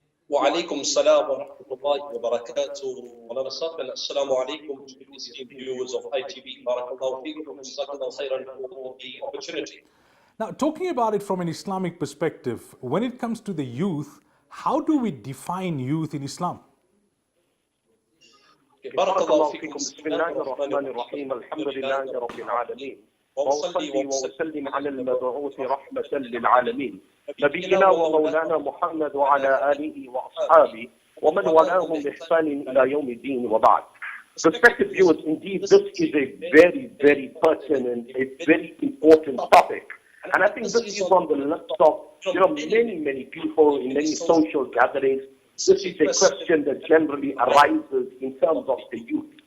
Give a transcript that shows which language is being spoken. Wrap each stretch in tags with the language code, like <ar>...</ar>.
<en>Wa alaikum salam wa rahmatullahi wa barakatuh. Moulana Safwan, assalamu alaikum to the esteemed viewers of ITV. Barakallahu feekum, jazakallahu khairan for the opportunity. Now, talking about it from an Islamic perspective, when it comes to the youth, how do we define youth in Islam?</en> <ar>بارك فيكم بسم الله الرحمن الرحيم الحمد لله رب العالمين وأصلي وأسلم على المبعوث رحمة للعالمين نبينا ومولانا محمد وعلى آله وأصحابه ومن والاهم بإحسان إلى يوم الدين وبعد.</ar> <en>Respected viewers, indeed this is a very, very pertinent, a very important topic. And I think this is on the lips of many people in many social gatherings. This is a question that generally arises in terms of the youth.</en>